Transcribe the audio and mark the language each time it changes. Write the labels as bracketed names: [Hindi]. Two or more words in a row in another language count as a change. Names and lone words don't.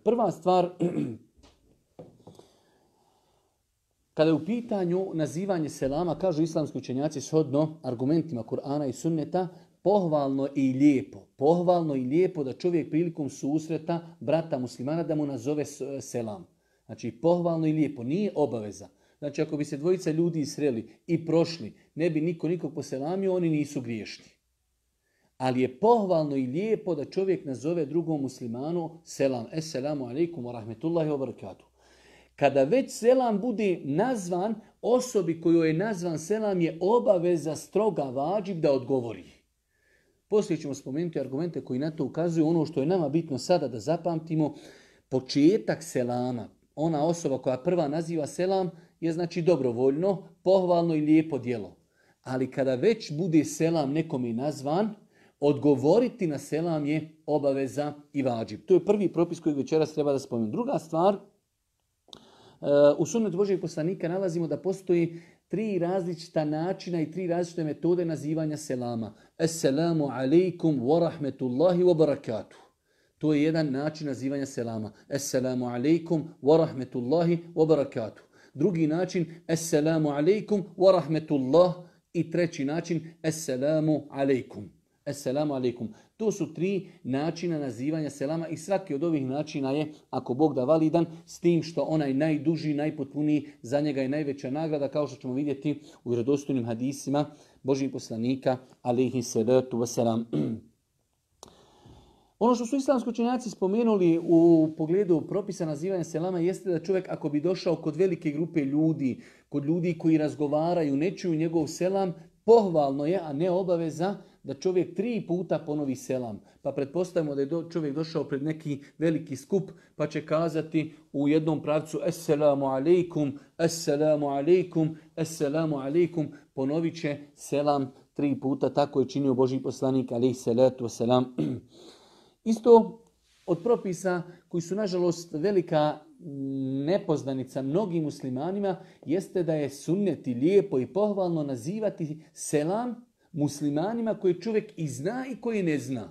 [Bosnian] Prva stvar, kada je u pitanju nazivanje selama, kažu islamski učenjaci shodno argumentima Kur'ana i Sunneta, pohvalno i lijepo da čovjek prilikom susreta brata muslimana da mu nazove selam. Znači pohvalno i lijepo, nije obaveza. Znači ako bi se dvojica ljudi sreli i prošli, ne bi niko nikog poselamio, oni nisu griješni. Ali je pohvalno i lijepo da čovjek nazove drugom muslimanu selam. [Arabic] السلام عليكم ورحمة الله وبركاته. [Bosnian] Kada već selam bude nazvan, osobi kojoj je nazvan selam je obaveza stroga vađib da odgovori. Poslije ćemo spomenuti argumente koji na to ukazuju. Ono što je nama bitno sada da zapamtimo, početak selama, ona osoba koja prva naziva selam je znači dobrovoljno, pohvalno i lijepo djelo. Ali kada već bude selam nekome nazvan, odgovoriti na selam je obaveza i vađib. To je prvi propis koji večeras treba da spomenem. Druga stvar, u sunnetu Božijeg poslanika nalazimo da postoji 3 različita načina i 3 različite metode nazivanja selama. [Arabic] السلام عليكم ورحمة الله وبركاته. [Bosnian] To je jedan način nazivanja selama. [Arabic] السلام عليكم ورحمة الله وبركاته. [Bosnian] Drugi način, [Arabic] السلام عليكم ورحمة الله. [Bosnian] I treći način, [Arabic] السلام عليكم. السلام عليكم. [Bosnian] To su 3 načina nazivanja selama i svaki od ovih načina je, ako Bog da, validan, s tim što onaj najduži, najpotpuniji, za njega je najveća nagrada, kao što ćemo vidjeti u vjerodostojnim hadisima Božjih poslanika, [Arabic] عليه الصلاة والسلام. [Bosnian] Ono što su islamski učenjaci spomenuli u pogledu propisa nazivanja selama jeste da čovjek ako bi došao kod velike grupe ljudi, kod ljudi koji razgovaraju, ne čuju njegov selam, pohvalno je, a ne obaveza, da čovjek 3 puta ponovi selam. Pa pretpostavimo da je čovjek došao pred neki veliki skup, pa će kazati u jednom pravcu [Arabic] السلام عليكم السلام عليكم السلام عليكم. [Bosnian] Ponovit će selam 3 puta, tako je činio Božji poslanik [Arabic] عليه الصلاة والسلام. [Bosnian] Isto od propisa koji su nažalost velika nepoznanica mnogim muslimanima jeste da je sunnet i lijepo i pohvalno nazivati selam muslimanima koje čovjek i zna i koji ne zna.